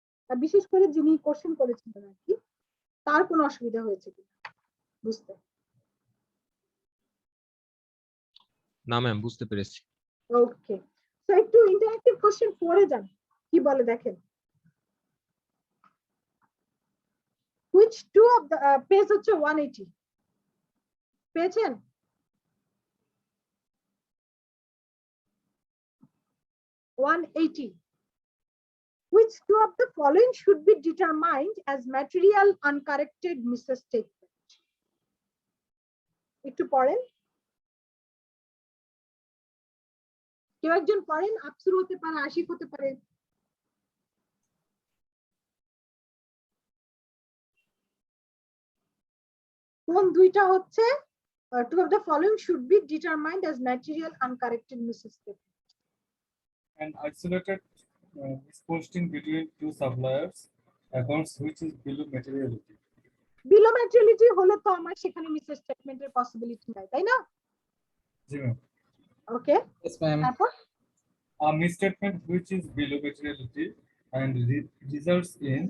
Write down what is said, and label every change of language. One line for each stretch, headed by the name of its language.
Bangla: আর বিশেষ করে যিনি কোশ্চেন করেছিলেন আর কি, তার কোনো অসুবিধা হয়েছে কিনা বুঝতে? না ম্যাম, বুঝতে পেরেছি। ওকে, তো একটু ইন্টারেক্টিভ কোশ্চেন 4 এ যান, কি বলে দেখেন।
English: which two of the
Bangla: page হচ্ছে 180 পেয়েছেন?
English: Which two of the following should be determined as material uncorrected misstatement?
Bangla: একটু পড়েন, কেউ একজন পড়েন। আফসুর হতে পারে, আশিক হতে পারে। কোন দুইটা হচ্ছে
English: two of the following should be determined as material uncorrected misstatement? An isolated misposting between two suppliers accounts which is below materiality.
Bangla: Below ম্যাটেরিয়ালিটি হলে তো আমার সেখানে মিসস্টেটমেন্টের পসিবিলিটি নাই, তাই না? জি ম্যাম। ওকে,
English: Yes, ma'am.
Bangla: তারপর
English: A misstatement which is below materiality and results in